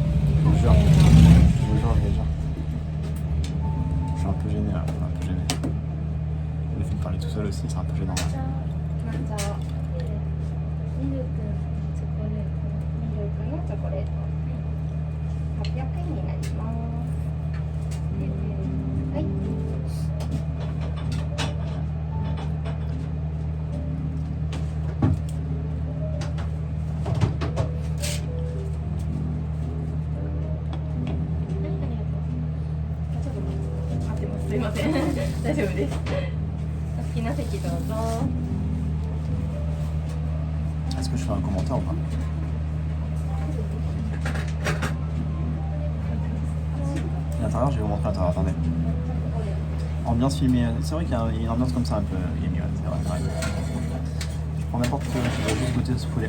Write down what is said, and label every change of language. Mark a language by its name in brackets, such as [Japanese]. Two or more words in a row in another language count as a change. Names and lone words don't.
[French] Je vous jure, les gens. Je suis un peu gêné là, un peu gêné. fait de parler tout seul aussi, c'est un peu gênant. [Japanese] 抹茶ミルクチョコレートミルクのチョコレート800円になりますはいすいません大丈夫ですお好きな席どうぞ [French] Est-ce que je fais un commentaire ou pas? L'intérieur, je vais vous montrer l'intérieur, attendez. Ambiance filmée, c'est vrai qu'il y a une ambiance comme ça un peu gaming, ouais, c'est vrai, c'est vrai. Je prends n'importe quoi, je vais juste goûter ce poulet.